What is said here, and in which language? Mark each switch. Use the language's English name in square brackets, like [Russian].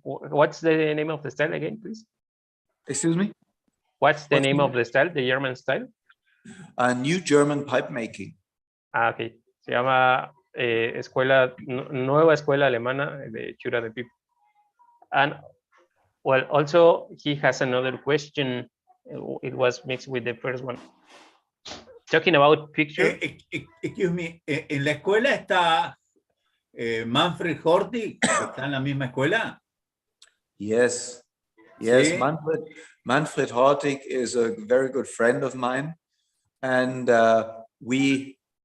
[English] What's the name of the style again, please? Excuse me? What's the name of the style, the German style? New German Pipe Making. Ah, ok. [Spanish] Se llama Nueva Escuela Alemana de Hechura de Pipa. [English] And well, also he has another question. It was mixed with the first one. Talking about picture. Excuse me, [Spanish] ¿en la escuela está Manfred Hortig? ¿Está en la misma escuela? [English] Yes, yes. [Spanish] Sí. [English] Manfred Hortig is a very good friend of mine, and we.